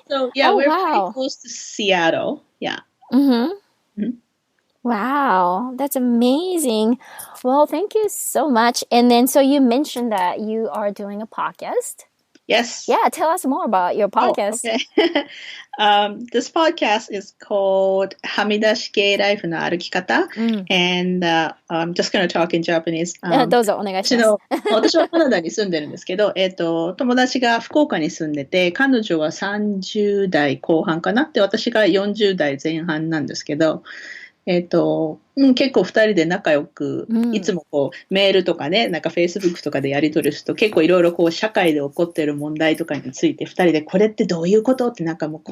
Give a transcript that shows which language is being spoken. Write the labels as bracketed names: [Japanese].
[English] So yeah, we're pretty close to Seattle. Yeah. Wow, that's amazing. Well, thank you so much. And then, so you mentioned that you are doing a podcast. Yes. Yeah, tell us more about your podcast. This podcast is called はみ出し系ライフの歩き方。 And I'm just going to talk in Japanese. [Japanese] どうぞお願いします。私はカナダに住んでるんですけど、友達が福岡に住んでて、彼女は30代後半かなって、私が40代前半なんですけど、結構二人で仲良く、うんいつもこう、メールとかね、なんか Facebook とかでやり取りすると、結構いろいろこう、社会で起こってる問題とかについて、二人でこれってどういうことってなんかもう